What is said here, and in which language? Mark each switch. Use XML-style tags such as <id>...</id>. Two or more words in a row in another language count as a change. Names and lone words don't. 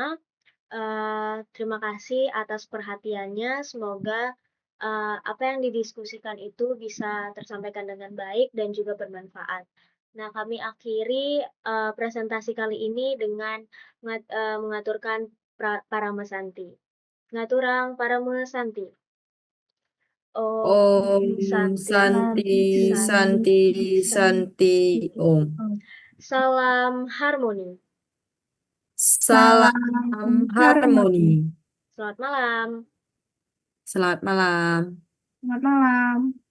<id>Terima kasih atas perhatiannya. Semoga apa yang didiskusikan itu bisa tersampaikan dengan baik dan juga bermanfaat. Nah, kami akhiri presentasi kali ini dengan mengaturkan Paramasanti.</id> <ban>Ngaturang Paramasanti.</ban> <sa>Om Om Santi, Santi Santi, Santi Santi Om.</sa> <id>Salam harmoni. Salam harmoni. Selamat malam. Selamat malam. Selamat malam.</id>